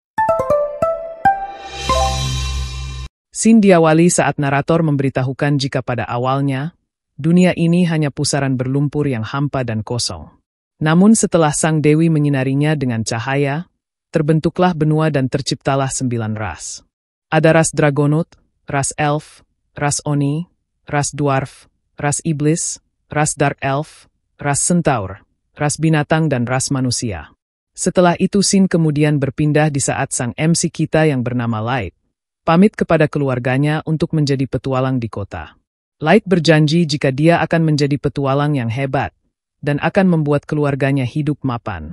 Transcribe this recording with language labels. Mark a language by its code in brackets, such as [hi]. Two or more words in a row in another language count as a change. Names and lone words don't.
[id] Scene diawali saat narator memberitahukan jika pada awalnya, dunia ini hanya pusaran berlumpur yang hampa dan kosong. Namun setelah sang dewi menyinarinya dengan cahaya, terbentuklah benua dan terciptalah 9 ras. Ada ras Dragonaut, ras Elf, ras Oni, ras Dwarf, ras Iblis, ras Dark Elf, ras Centaur, ras binatang dan ras manusia. Setelah itu scene kemudian berpindah di saat sang MC kita yang bernama Light pamit kepada keluarganya untuk menjadi petualang di kota. Light berjanji jika dia akan menjadi petualang yang hebat dan akan membuat keluarganya hidup mapan.